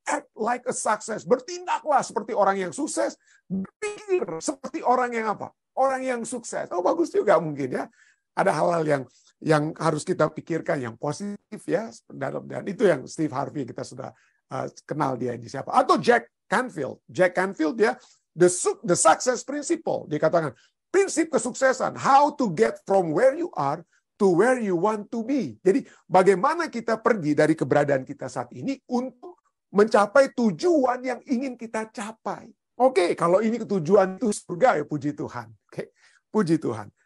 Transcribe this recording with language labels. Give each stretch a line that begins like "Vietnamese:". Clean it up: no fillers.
English: Act like a success,
Indonesian: bertindaklah seperti orang yang sukses, berpikir seperti orang yang apa? Orang yang sukses. Oh, bagus juga mungkin ya. Ada hal-hal yang harus kita pikirkan yang positif ya, dan itu yang Steve Harvey kita sudah kenal dia ini siapa. Atau Jack Canfield dia the success principle. Dia katakan prinsip kesuksesan,
English: how to get from where you are to where you want to be.
Indonesian: Jadi bagaimana kita pergi dari keberadaan kita saat ini untuk mencapai tujuan yang ingin kita capai. Oke, kalau ini tujuan itu surga ya, puji Tuhan. Oke, puji Tuhan.